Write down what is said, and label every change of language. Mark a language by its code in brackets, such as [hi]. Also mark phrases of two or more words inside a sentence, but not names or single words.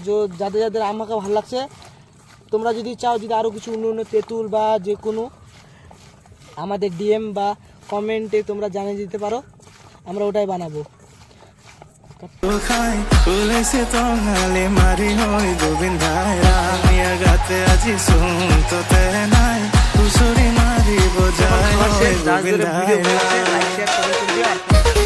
[bn] যাদের আম মাখা ভালো লাগছে, তোমরা যদি চাও যদি আরও কিছু অন্য তেঁতুল বা যে কোনো আমাদের ডিএম বা কমেন্টে তোমরা জানিয়ে দিতে পারো, আমরা ওটাই বানাবো। [as] খাই ওলাইছে টঙালি মাৰি হৈ গোবিন্দাই ৰামিয়াৰ গাতে আজি চোনতে নাই হুঁচৰি মাৰিব যায় হৈ গোবিন্দাই।